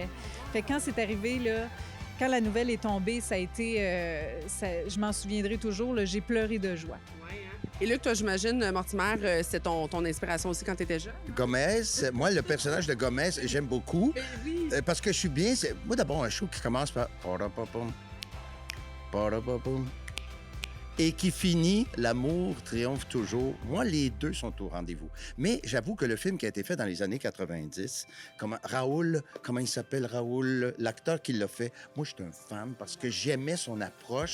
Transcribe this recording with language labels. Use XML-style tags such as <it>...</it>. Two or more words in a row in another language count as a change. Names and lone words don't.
<fr>Fait que quand c'est arrivé, là, quand la nouvelle est tombée, ça a été... je m'en souviendrai toujours, là, j'ai pleuré de joie. Et Luc, toi, j'imagine, Mortimer, c'est ton inspiration aussi quand tu étais jeune? Gomez, moi, le personnage de Gomez, j'aime beaucoup. Oui. Parce que je suis bien. Moi, d'abord, un show qui commence par. Pa-da-pa-pum, pa-da-pa-pum, et qui finit L'amour triomphe toujours. Moi, les deux sont au rendez-vous. Mais j'avoue que le film qui a été fait dans les années 90, comment il s'appelle, Raoul, l'acteur qui l'a fait, moi, je suis un fan parce que j'aimais son approche.</fr>